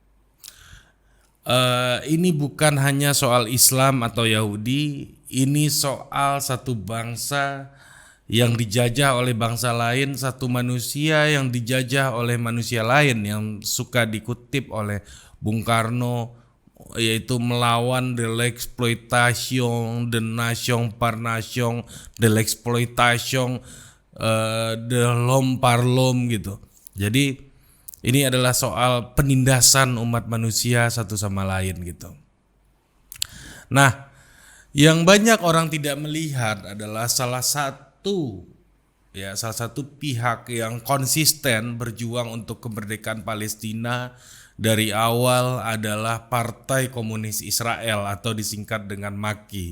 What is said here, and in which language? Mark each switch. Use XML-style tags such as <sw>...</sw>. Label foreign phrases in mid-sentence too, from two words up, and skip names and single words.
<id>Ini bukan hanya soal Islam atau Yahudi, ini soal satu bangsa yang dijajah oleh bangsa lain, satu manusia yang dijajah oleh manusia lain, yang suka dikutip oleh Bung Karno, yaitu melawan</id> <fr>de l'exploitation de nation par nation, de l'exploitation de l'homme par l'homme</fr> <id>gitu. Jadi ini adalah soal penindasan umat manusia satu sama lain gitu. Nah, yang banyak orang tidak melihat adalah salah satu pihak yang konsisten berjuang untuk kemerdekaan Palestina dari awal adalah Partai Komunis Israel atau disingkat dengan MAKI.</id>